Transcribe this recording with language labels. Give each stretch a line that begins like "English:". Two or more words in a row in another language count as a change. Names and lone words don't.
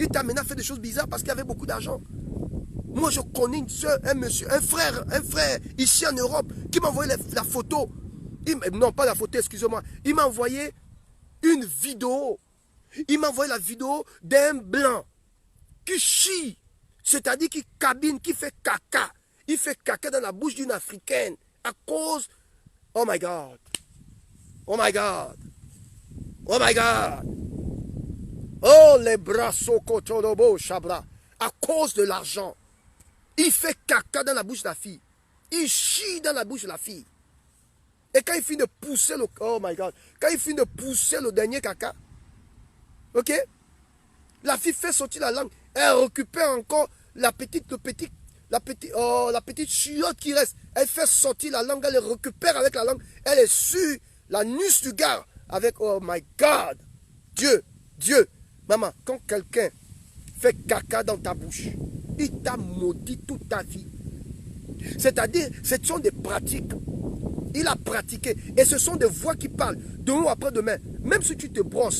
French: Il t'a amené à faire des choses bizarres parce qu'il y avait beaucoup d'argent. Moi, je connais une soeur, un monsieur, un frère, ici en Europe, qui m'a envoyé la photo. Non, pas la photo, excusez-moi. Il m'a envoyé une vidéo. Il m'a envoyé la vidéo d'un blanc qui chie. C'est-à-dire qui cabine, qui fait caca. Il fait caca dans la bouche d'une Africaine. À cause...
English: Oh my God. Oh my God. Oh my God. Oh les bras sokotodobo chabra.
French: À cause de l'argent. Il fait caca dans la bouche de la fille. Il chie dans la bouche de la fille. Et quand il finit de pousser le...
English: Oh my God.
French: Quand il finit de pousser le dernier caca. Ok? La fille fait sortir la langue. Elle récupère encore la petite chiotte qui reste. Elle fait sortir la langue. Elle le récupère avec la langue. Elle est sur l'anus du gars. Avec...
English: Oh my God.
French: Dieu. Maman, quand quelqu'un fait caca dans ta bouche, il t'a maudit toute ta vie. C'est-à-dire, ce sont des pratiques. Il a pratiqué. Et ce sont des voix qui parlent. Demain ou après-demain. Même si tu te brosses.